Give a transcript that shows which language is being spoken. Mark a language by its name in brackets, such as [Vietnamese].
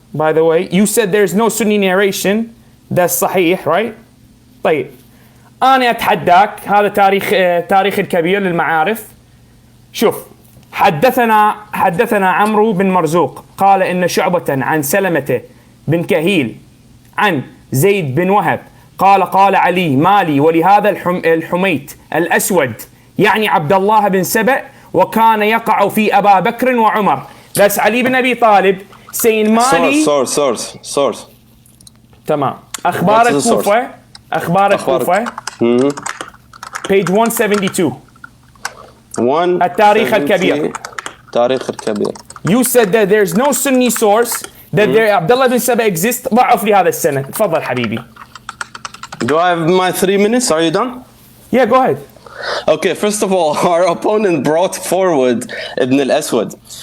[English] By the way, you said there's no Sunni narration. That's صحيح, right? [Arabic] طيب أنا أتحداك هذا تاريخ الكبير للمعارف. شوف حدثنا عمرو بن مرزوق قال إن شعبة عن سلمة بن كهيل عن زيد بن وهب قال علي مالي ولهذا الحميت الأسود يعني عبد الله بن سبأ وكان يقع في أبا بكر وعمر. [English] That's علي بن أبي طالب saying مالي source [Arabic] تمام. أخبار الكوفة page 172 التاريخ الكبير. تاريخ الكبير. [English] You said that there's no Sunni source that Abdullah bin Saba exists. [Arabic] ضعف لي هذا السند. تفضل حبيبي. [English] Do I have my 3 minutes? Are you done? Yeah, go ahead. Okay, first of all, our opponent brought forward Ibn al-Aswad.